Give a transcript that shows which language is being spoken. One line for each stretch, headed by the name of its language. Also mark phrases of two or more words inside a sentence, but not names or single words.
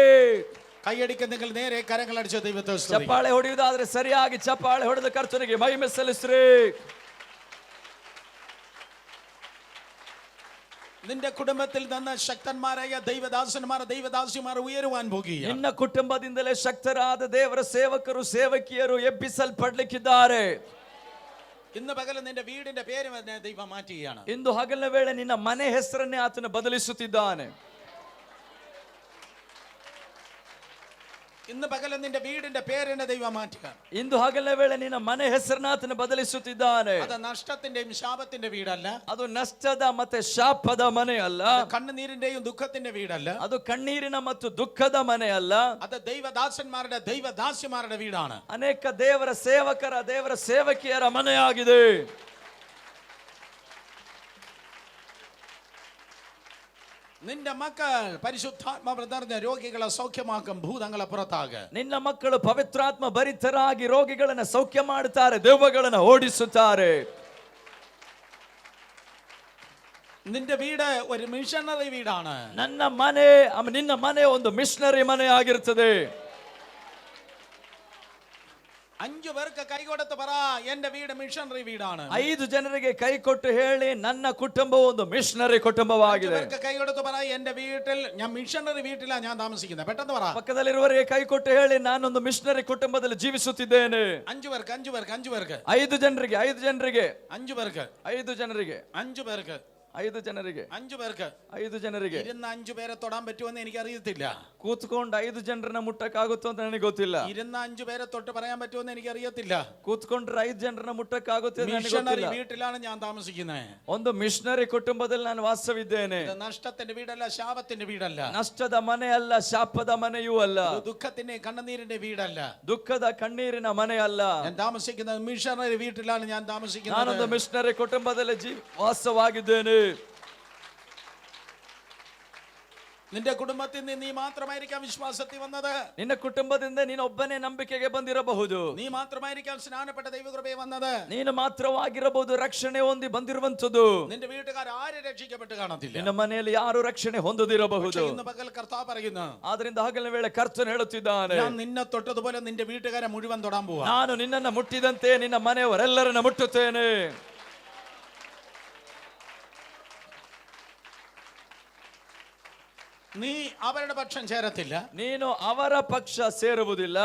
Malayalam: കൈയടിക്ക് നിങ്ങൾ നേരെ കരങ്ങളടിച്ച ദൈവത്തെ സ്തുതിക്കുക.
Kannada: ಚಪ್ಪಾಳೆ ಹೊಡೆಯುವುದಾದ್ರೆ ಸರಿಯಾಗಿ ಚಪ್ಪಾಳೆ ಹೊಡೆದು ಕರ್ತನಿಗೆ ಮಹಿಮೆ ಸಲ್ಲಿಸ್ರಿ.
Malayalam: നിന്റെ കുടുംബത്തിൽ നിന്ന് ശക്തന്മാരായ ദൈവദാസന്മാർ ദൈവദാസിമാർ ഉയരുവാൻ പോകുകയാണ്.
Kannada: ನಿನ್ನ ಕುಟುಂಬದಿಂದಲೇ ಶಕ್ತರಾದ ದೇವರ ಸೇವಕರು ಸೇವಕಿಯರು ಎಬ್ಬಿಸಲ್ಪಡ್ಲಿಕ್ಕಿದ್ದಾರೆ.
Malayalam: ഇന്ന് പകൽ നിന്റെ വീടിന്റെ പേര് ദൈവം മാറ്റുകയാണ്.
Kannada: ಇಂದು ಹಗಲಿನ ವೇಳೆ ನಿನ್ನ ಮನೆ ಹೆಸರನ್ನೇ ಆತನು ಬದಲಿಸುತ್ತಿದ್ದಾನೆ.
Malayalam: ഇന്ന് പകൽ നിന്റെ വീടിന്റെ പേരിനെ ദൈവം മാറ്റുക.
Kannada: ಇಂದು ಹಗಲಿನ ವೇಳೆ ನಿನ್ನ ಮನೆ ಹೆಸರನ್ನ ಆತನು ಬದಲಿಸುತ್ತಿದ್ದಾನೆ.
Malayalam: അത് നഷ്ടത്തിന്റെയും ശാപത്തിന്റെ വീടല്ല,
Kannada: ಅದು ನಷ್ಟದ ಮತ್ತೆ ಶಾಪದ ಮನೆ ಅಲ್ಲ,
Malayalam: കണ്ണുനീരിന്റെയും ദുഃഖത്തിന്റെ വീടല്ല,
Kannada: ಅದು ಕಣ್ಣೀರಿನ ಮತ್ತು ದುಃಖದ ಮನೆ ಅಲ್ಲ.
Malayalam: അത് ദൈവദാസന്മാരുടെ ദൈവദാസിമാരുടെ വീടാണ്.
Kannada: ಅನೇಕ ದೇವರ ಸೇವಕರ ದೇವರ ಸೇವಕಿಯರ ಮನೆಯಾಗಿದೆ.
Malayalam: നിന്റെ മക്കൾ പരിശുദ്ധാത്മാവ് നിറഞ്ഞ രോഗികളെ സൗഖ്യമാക്കും, ഭൂതങ്ങളെ പുറത്താകും.
Kannada: ನಿನ್ನ ಮಕ್ಕಳು ಪವಿತ್ರಾತ್ಮ ಭರಿತರಾಗಿ ರೋಗಿಗಳನ್ನ ಸೌಖ್ಯ ಮಾಡುತ್ತಾರೆ, ದೆವ್ವಗಳನ್ನ ಓಡಿಸುತ್ತಾರೆ.
Malayalam: നിന്റെ വീട് ഒരു മിഷണറി വീടാണ്.
Kannada: ನಿನ್ನ ಮನೆ ಒಂದು ಮಿಷನರಿ ಮನೆ ಆಗಿರುತ್ತದೆ.
Malayalam: 5 പേർക്ക് കൈകൊടുത്ത് പറ, എന്റെ വീട് മിഷണറി വീടാണ്.
Kannada: 5 ಜನರಿಗೆ ಕೈ ಕೊಟ್ಟು ಹೇಳಿ, ನನ್ನ ಕುಟುಂಬ ಒಂದು ಮಿಷನರಿ ಕುಟುಂಬವಾಗಿದೆ.
Malayalam: കൈകൊടുത്ത് പറ, എന്റെ വീട്ടിൽ ഞാൻ മിഷണറി വീട്ടിലാണ് ഞാൻ താമസിക്കുന്നത്. പെട്ടെന്ന് പറ.
Kannada: ಪಕ್ಕದಲ್ಲಿರುವವರಿಗೆ ಕೈ ಕೊಟ್ಟು ಹೇಳಿ, ನಾನೊಂದು ಮಿಷನರಿ ಕುಟುಂಬದಲ್ಲಿ ಜೀವಿಸುತ್ತಿದ್ದೇನೆ.
Malayalam: 5 പേർക്ക് 5 പേർക്ക് 5 പേർക്ക്
Kannada: 5 ಜನರಿಗೆ 5 ಜನರಿಗೆ
Malayalam: 5 പേർക്ക്
Kannada: 5 ಜನರಿಗೆ
Malayalam: 5 പേർക്ക്
Kannada: 5 ಜನರಿಗೆ
Malayalam: 5 പേർക്ക്
Kannada: 5 ಜನರಿಗೆ
Malayalam: ഇരുന്ന 5 പേരെ തൊടാൻ പറ്റുമെന്ന് എനിക്ക് അറിയത്തില്ല.
Kannada: ಕೂತ್ಕೊಂಡು 5 ಜನರನ್ನ ಮುಟ್ಟಕ್ಕಾಗುತ್ತೋ ಅಂತ ನನಗೆ ಗೊತ್ತಿಲ್ಲ.
Malayalam: ഇരുന്ന 5 പേരെ തൊട്ട് പറയാൻ പറ്റുമെന്ന് എനിക്ക് അറിയത്തില്ല.
Kannada: ಕೂತ್ಕೊಂಡ್ರೆ 5 ಜನರನ್ನ ಮುಟ್ಟಕ್ಕಾಗುತ್ತೆ ಅಂತ ನನಗೆ ಗೊತ್ತಿಲ್ಲ.
Malayalam: വീട്ടിലാണ് ഞാൻ താമസിക്കുന്നത്.
Kannada: ಒಂದು ಮಿಷನರಿ ಕುಟುಂಬದಲ್ಲಿ ನಾನು ವಾಸವಿದ್ದೇನೆ.
Malayalam: നഷ്ടത്തിന്റെ വീടല്ല, ശാപത്തിന്റെ വീടല്ല,
Kannada: ನಷ್ಟದ ಮನೆ ಅಲ್ಲ, ಶಾಪದ ಮನೆಯೂ ಅಲ್ಲ,
Malayalam: ദുഃഖത്തിന്റെ കണ്ണുനീരിന്റെ വീടല്ല,
Kannada: ದುಃಖದ ಕಣ್ಣೀರಿನ ಮನೆ ಅಲ್ಲ.
Malayalam: ഞാൻ താമസിക്കുന്നത് മിഷണറി വീട്ടിലാണ് ഞാൻ താമസിക്കുന്നത്.
Kannada: ನಾನೊಂದು ಮಿಷನರಿ ಕುಟುಂಬದಲ್ಲಿ ವಾಸವಾಗಿದ್ದೇನೆ.
Malayalam: നിന്റെ കുടുംബത്തിൽ നിന്ന് നീ മാത്രമായിരിക്കാം വിശ്വാസത്തിൽ വന്നത്.
Kannada: ನಿನ್ನ ಕುಟುಂಬದಿಂದ ನೀನು ಒಬ್ಬನೇ ನಂಬಿಕೆಗೆ ಬಂದಿರಬಹುದು.
Malayalam: നീ മാത്രമായിരിക്കാം സ്നാനപ്പെട്ട ദൈവകൃപയെ വന്നത്.
Kannada: ನೀನು ಮಾತ್ರವಾಗಿರಬಹುದು ರಕ್ಷಣೆ ಹೊಂದಿ ಬಂದಿರುವಂತದ್ದು.
Malayalam: നിന്റെ വീട്ടുകാർ ആരും രക്ഷിക്കപ്പെട്ട് കാണത്തില്ല.
Kannada: ನಿನ್ನ ಮನೆಯಲ್ಲಿ ಯಾರು ರಕ್ಷಣೆ ಹೊಂದದಿರಬಹುದು.
Malayalam: ഇന്ന് പകൽ കർത്താവ് പറയുന്നു,
Kannada: ಆದ್ರಿಂದ ಹಗಲಿನ ವೇಳೆ ಕರ್ತನು ಹೇಳುತ್ತಿದ್ದಾನೆ,
Malayalam: ഞാൻ നിന്നെ തൊട്ടതുപോലെ നിന്റെ വീട്ടുകാരെ മുഴുവൻ തൊടാൻ പോവാ.
Kannada: ನಾನು ನಿನ್ನನ್ನು ಮುಟ್ಟಿದಂತೆ ನಿನ್ನ ಮನೆಯವರೆಲ್ಲರನ್ನ ಮುಟ್ಟುತ್ತೇನೆ.
Malayalam: നീ അവരുടെ പക്ഷം ചേരത്തില്ല,
Kannada: ನೀನು ಅವರ ಪಕ್ಷ ಸೇರುವುದಿಲ್ಲ,